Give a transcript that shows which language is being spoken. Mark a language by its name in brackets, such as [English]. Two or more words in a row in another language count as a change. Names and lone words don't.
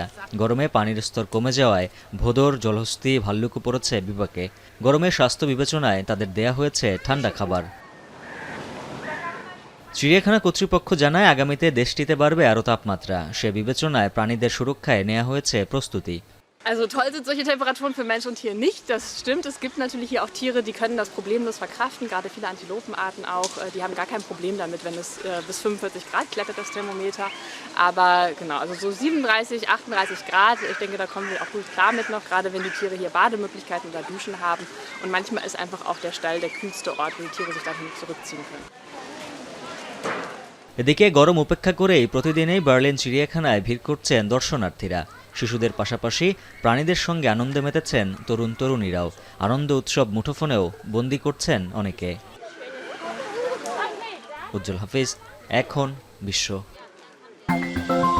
[Bangla] গরমে পানির স্তর কমে যাওয়ায় ভোঁদড়, জলহস্তী, ভাল্লুকও পড়েছে বিপাকে। গরমে স্বাস্থ্য বিবেচনায় তাদের দেয়া হয়েছে ঠান্ডা খাবার। চিড়িয়াখানা কর্তৃপক্ষ জানায়, আগামীতে দেশটিতে বাড়বে আরও তাপমাত্রা। সে বিবেচনায় প্রাণীদের সুরক্ষায় নেওয়া হয়েছে প্রস্তুতি। [German] Also toll sind solche Temperaturen für Mensch und Tier nicht, das stimmt. Es gibt natürlich hier auch Tiere, die können das problemlos verkraften, gerade viele Antilopenarten auch. Die haben gar kein Problem damit, wenn es bis 45 Grad klettert, das Thermometer. Aber genau, also so 37, 38 Grad, ich denke, da kommen wir auch gut klar mit noch, gerade wenn die Tiere hier Bademöglichkeiten oder Duschen haben. Und manchmal ist einfach auch der Stall der kühlste Ort, wo die Tiere sich dahin zurückziehen können. [Bangla] এদিকে গরম উপেক্ষা করেই প্রতিদিনই বার্লিন চিড়িয়াখানায় ভিড় করছেন দর্শনার্থীরা। শিশুদের পাশাপাশি প্রাণীদের সঙ্গে আনন্দে মেতেছেন তরুণ তরুণীরাও। আনন্দ উৎসব মুঠোফোনেও বন্দী করছেন অনেকে। উজ্জ্বল হাফিজ, এখন বিশ্ব।